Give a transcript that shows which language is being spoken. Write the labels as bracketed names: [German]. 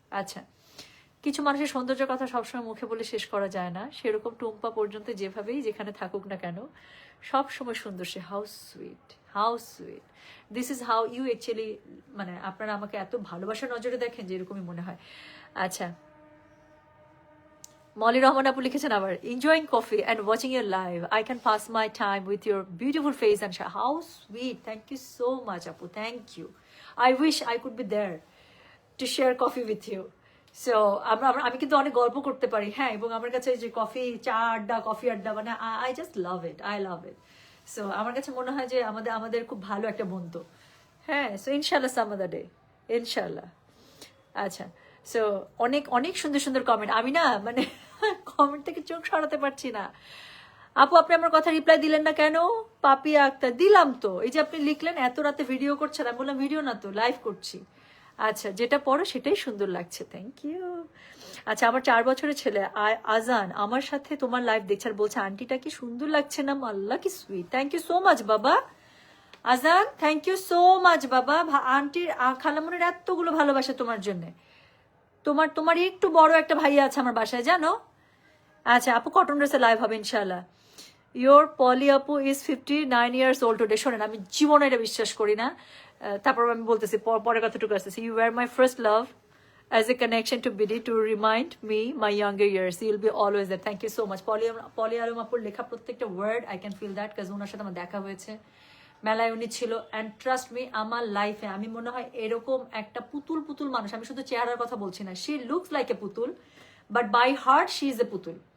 [Bangla] আচ্ছা, কিছু মানুষের সৌন্দর্যের কথা সবসময় মুখে বলে শেষ করা যায় না, সেরকম টুম্পা পর্যন্ত যেভাবেই যেখানে থাকুক না কেন সব সময় সুন্দর। [English] সে how sweet, how sweet, this is how you actually, [Bangla] মানে আপনারা আমাকে এত ভালোবাসার নজরে দেখেন যে এরকমই মনে হয়। আচ্ছা, মলি রহমান আপু লিখেছেন আবার, [English] enjoying coffee and watching your live. I can pass my time with your beautiful face and how sweet. Thank you so much আপু, thank you. I wish I could be there to share coffee with you. [Bangla] So আমি কিন্তু অনেক গল্প করতে পারি, হ্যাঁ, এবং আমার কাছে যে কফি, চা আড্ডা, কফি আড্ডা, মানে [English] I just love it, [Bangla] I love it. So আমার কাছে মনে হয় যে আমাদের খুব ভালো একটা বন্ধু। হ্যাঁ, সো ইনশাল্লাহ [English] some other day, [Bangla] ইনশাল্লাহ। আচ্ছা, সো অনেক অনেক সুন্দর সুন্দর কমেন্ট, আমি না মানে কমেন্ট থেকে চোখ সরাতে পারছি না। আপু আপনি আমার কথা রিপ্লাই দিলেন না কেন? পাপিয়া আক্তার, দিলাম তো, এই যে আপনি লিখলেন এত রাতে ভিডিও করছেন, আমি বললাম ভিডিও না তো, লাইভ করছি। আচ্ছা, যেটা পড়ো সেটাই সুন্দর লাগছে, [English] Thank you. [Bangla] আচ্ছা, আমার 4 বছরের ছেলে আজান আমার সাথে তোমার লাইভ দেখছে আর বলছে আন্টিটা কি সুন্দর লাগছে না, আল্লাহ কি sweet. [English] Thank you so much বাবা Azan, thank you so much বাবা। [Bangla] আন্টির খালামনের এতগুলো ভালোবাসা তোমার জন্য। তোমার একটু বড় একটা ভাইয়া আছে আমার বাসায়, জানো? আচ্ছা আপু, কটন ড্রেসে লাইভ হবে ইনশাল্লাহ। [English] Your Poly আপু is 59 years old today. [Bangla] শোনেন, আমি জীবনে এটা বিশ্বাস করি না, তারপর আমি বলতেছি, পরের কথাটুকু আসতেছি। [English] You were my first love as a connection to BD to remind me my younger years. You'll be always there. Thank you so much. [Bangla] পলি আলম আপুর লেখা প্রত্যেকটা word [English] I can feel that, [Bangla] কাজ ওনার সাথে আমার দেখা হয়েছে, মেলায় উনি ছিল। [English] and trust me, [Bangla] আমার লাইফে আমি মনে হয় এরকম একটা পুতুল পুতুল মানুষ, আমি শুধু চেহারার কথা বলছি না, [English] she looks like a পুতুল, [Bangla] but by heart she is a পুতুল।